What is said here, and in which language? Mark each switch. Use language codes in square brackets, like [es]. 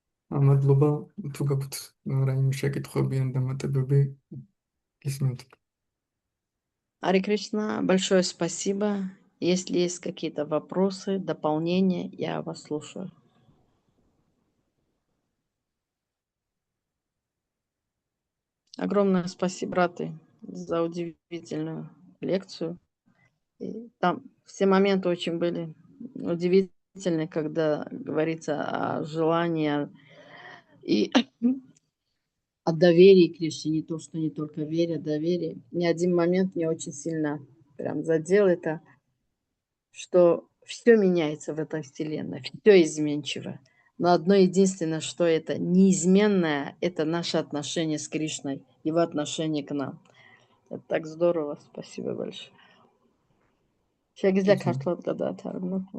[ka] მადლობა, თუ გაქვთ რაიმე შეკითხვები ან დამატებები, ისმენთ. [ru] Харе Кришна, большое спасибо. Если есть какие-то вопросы, дополнения, я вас слушаю. Огромное спасибо, браты, за удивительную лекцию. И там все моменты очень были удивительны, когда говорится о желании и о доверии к Кришне, не то, что не только вере, доверие. Ни один момент мне очень сильно прям задел это, что все меняется в этой вселенной, все изменчиво. Но одно единственное, что это неизменное, это наше отношение с Кришной, его отношение к нам. Это так здорово, спасибо большое. [ka] შეგიძლია ქართულად გადაათარგმნო?